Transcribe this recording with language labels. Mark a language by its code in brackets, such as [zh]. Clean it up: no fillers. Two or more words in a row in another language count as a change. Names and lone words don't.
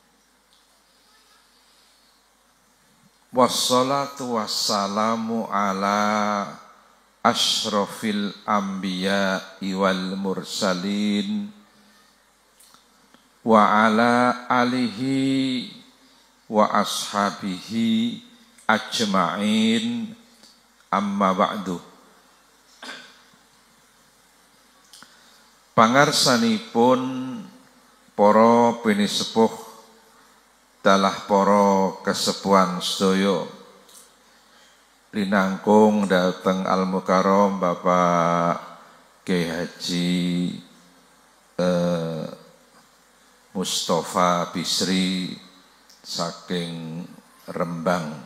[ar] والصلاة والسلام على أشرف الأنبياء والمرسلين وعلى آله وأصحابه أجمعين، أما بعد. [jv] Pangarsanipun para pinisepuh dalah para kesepuhan sedaya linangkung dateng Al-Mukarram Bapak Kyai Haji Mustafa Bisri saking Rembang.